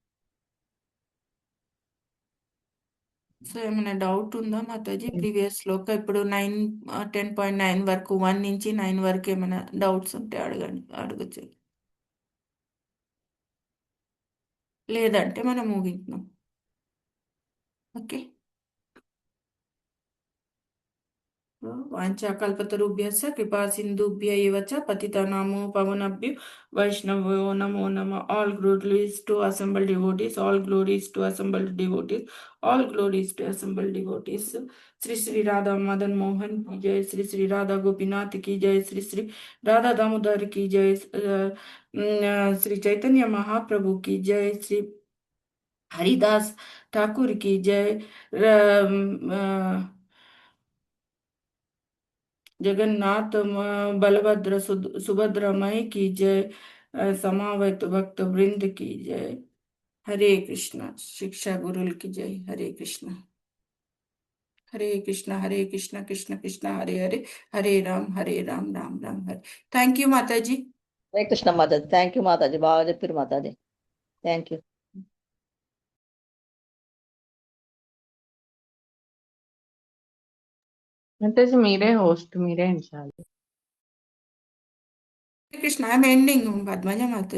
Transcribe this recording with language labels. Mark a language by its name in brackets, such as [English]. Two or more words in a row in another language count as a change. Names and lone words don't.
[Telugu] సో ఏమైనా డౌట్ ఉందా మాతాజీ? ప్రీవియస్ శ్లోక ఇప్పుడు 10.9 వరకు 1 నుంచి 9 వరకు ఏమైనా డౌట్స్ ఉంటే అడగచ్చు. లేదంటే మనం ముగించాం. ఓకే. [Sanskrit] వాంఛాకల్పతరుభ్యశ్చ కృపా సింధుభ్య एव च पतितानां पावनेभ्यो वैष्णवो नमो नमः. [English] All glories to assembled devotees, all glories to assembled devotees, all glories to assembled devotees. [Hindi] श्री श्री राधा मदन मोहन की जय, श्री श्री राधा गोपीनाथ की जय, श्री श्री राधा दामोदर की जय, श्री चैतन्य महाप्रभु की जय, श्री हरिदास ठाकुर की जय, जगन्नाथ बलभद्र सुभद्रा माई की जय, समावेत भक्त वृंद की जय. हरे कृष्णा. शिक्षा गुरुल की जय. हरे कृष्णा. [Sanskrit] हरे कृष्णा कृष्ण कृष्ण हरे हरे, हरे राम राम राम हरे. [English] Thank you Mataji. [Sanskrit] హరే కృష్ణ [Telugu] మాతాజీ. [English] thank you [Telugu] మాతాజీ. బాగా చెప్పారు మాతాజీ. [English] Thank you. [Telugu] మాతాజీ మీరే హోస్ట్, మీరే ఇన్ఛార్జ్. [Sanskrit] హరే కృష్ణ. [English] I'm ending Padmaja Mataji.